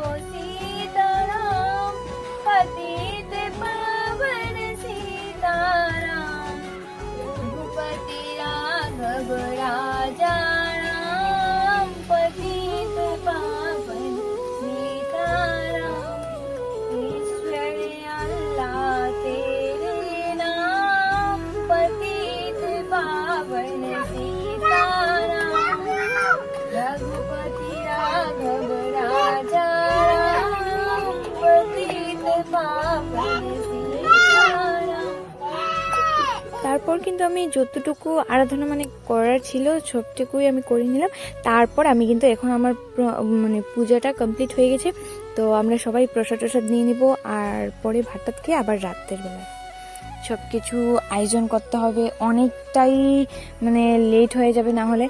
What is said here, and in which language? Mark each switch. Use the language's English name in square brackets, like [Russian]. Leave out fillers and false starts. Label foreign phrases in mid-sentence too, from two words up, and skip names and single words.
[Hindi] सीताराम पतित पावन सीताराम, रघुपति राघव राजा राम पतित पावन सीताराम, ईश्वर अल्लाह तेरे नाम पतित पावन सीताराम, रघुपति राघव राजा राम पतित पावन सीताराम। [Bangla] তারপর কিন্তু আমি যতটুকু আরাধনা মানে করার ছিল সবটুকুই আমি করে নিলাম। তারপর আমি কিন্তু এখন আমার মানে পূজাটা কমপ্লিট হয়ে গেছে, তো আমরা সবাই প্রসাদ টসাদ নিয়ে নিব, আর পরে ভাত খেয়ে আবার রাতের বেলায় সব কিছু আয়োজন করতে হবে, অনেকটাই মানে লেট হয়ে যাবে না হলে।